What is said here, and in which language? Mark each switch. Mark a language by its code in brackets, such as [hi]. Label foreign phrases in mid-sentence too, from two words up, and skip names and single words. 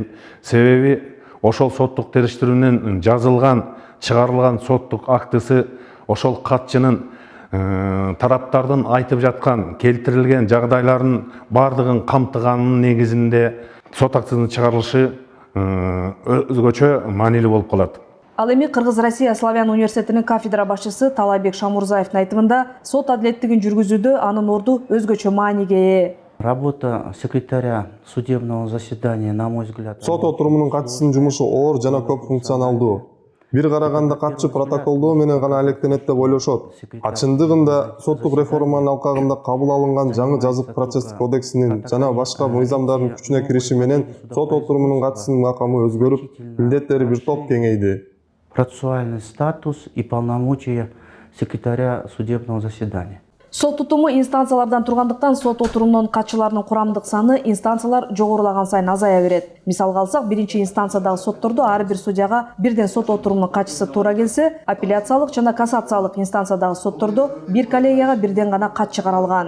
[ky] Себеби ошол соттук териштирүүнүн жазылган, чыгарылган соттук актысы ошол катчынын тараптардын айтып жаткан, келтирилген жагдайлардын бардыгын камтыганын негизинде сот актысынын чыгарылышы өзгөчө маанилүү болуп калат. Ал эми Кыргыз Россия Славян университетинин кафедра башчысы Талайбек Шамурзаевдин айтымында сот адилеттигин жүргүзүүдө анын орду өзгөчө мааниге ээ. [ru] Работа секретаря судебного заседания, на мой взгляд... [ky] Сот отурумунун катчысынын жумушу оор жана көп функционалдуу. Бир караганда катчы протоколдоо менен гана алектенет деп ойлошот. Чындыгында соттук реформанын алкагында кабыл алынган жаңы жазык процесстик кодексинин жана башка мыйзамдардын күчүнө кириши менен сот отурумунун катчысынын макамы өзгөрүп, милдеттери бир топ кеңейди. [ru] Процессуальный статус и полномочия секретаря судебного заседания. [ky] Сот тутуму инстанциялардан тургандыктан сот отурумунун катчыларынын курамдык саны инстанциялар жогорулаган сайын азая берет. Мисалга алсак, биринчи инстанциядагы соттордо ар бир судьяга бирден сот отурумунун катчысы туура келсе, апелляциялык жана кассациялык инстанциядагы соттордо бир коллегияга бирден гана катчы каралган.